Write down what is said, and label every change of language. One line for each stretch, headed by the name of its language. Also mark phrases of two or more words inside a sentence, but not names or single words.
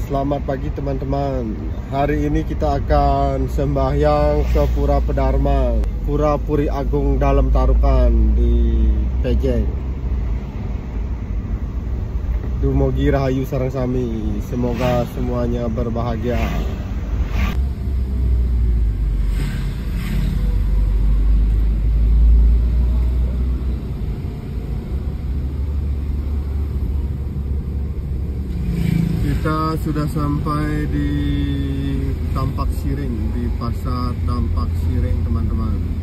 Indonesian: Selamat pagi teman-teman. Hari ini kita akan sembahyang ke Pura Pedarman, Pura Puri Agung Dalam Tarukan di Pejeng.
Balinese: Dumugi rahayu sareng sami.
Indonesian: Semoga semuanya berbahagia. Kita sudah sampai di Tampak Siring, di pasar Tampak Siring teman-teman.